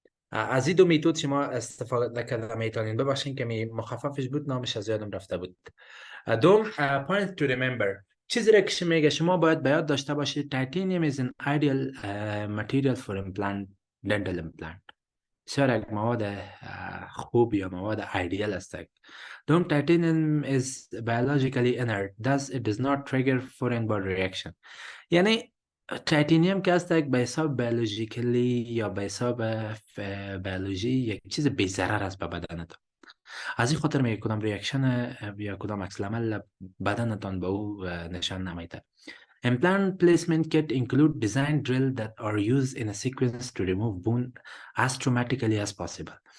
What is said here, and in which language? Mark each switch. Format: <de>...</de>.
<fa>از این دو میتود شما استفاده کرده میتونین. ببخشین که مخففش بود نامش از یادم رفته بود.</fa> <en>دوم point to remember</en> <fa>چیزی را که میگه شما باید به یاد داشته باشید</fa> <en>titanium is an ideal material for implant dental implant.</en> <fa>بسیار یک مواد خوب یا مواد ایدئال است.</fa> <en>دوم titanium is biologically inert thus it does not trigger foreign body reaction.</en> <fa>یعنی تیتانیوم که است به حساب بیولوژیکلی یا به حساب بیولوژی یک چیز بی ضرر است به بدنتان. از این خاطر میگه کدام ریاکشن یا کدام عکس العمل بدنتان به او نشان نمیده.</fa> <en>Implant placement kit include design drill that are used in a sequence to remove bone as traumatically as possible.</en>